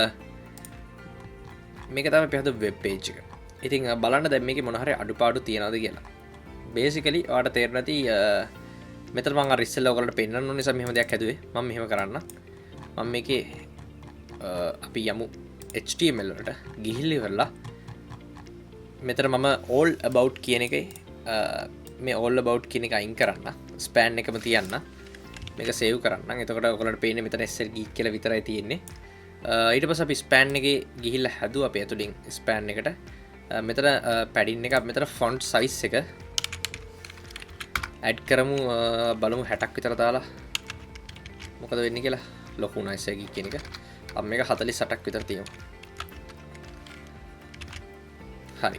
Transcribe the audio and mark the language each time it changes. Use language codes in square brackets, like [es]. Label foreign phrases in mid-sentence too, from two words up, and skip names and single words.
[si] මේක තමයි අපි හද [en] web page [si] එක ඉතින් බලන්න දැන් මේකේ මොන හරි අඩුපාඩු තියනවද කියලා බේසිකලි ඔයාලට තේරෙන්නේ නැති මෙතන මම අර ඉස්සෙල්ලා ඔයගොල්ලන්ට පෙන්නන්න ඕන නිසා මෙහෙම දෙයක් හැදුවේ මම මෙහෙම කරන්න මම මේකේ අපි යමු HTML වලට ගිහිල්ලා ඉවරලා මෙතන මම [en] all about [si] කියන එකේ මේ [en] all about [si] කියන එක අයින් කරන්න span එකම තියන්න මේක save කරන්න එතකොට ඔයගොල්ලන්ට පේන්නේ මෙතන SL geek කියලා විතරයි තියෙන්නේ ඊට පස්සේ අපි span එකේ ගිහිල්ලා හැදුවා අපි ඇතුලින් span එකට මෙතන padding එක මෙතන font size එක ඇඩ් කරමු බලමු 60ක් විතර දාලා මොකද වෙන්නේ කියලා ලොකු නයිස් එකක් කියන එක අපි මේක 48ක් විතර තියමු හරි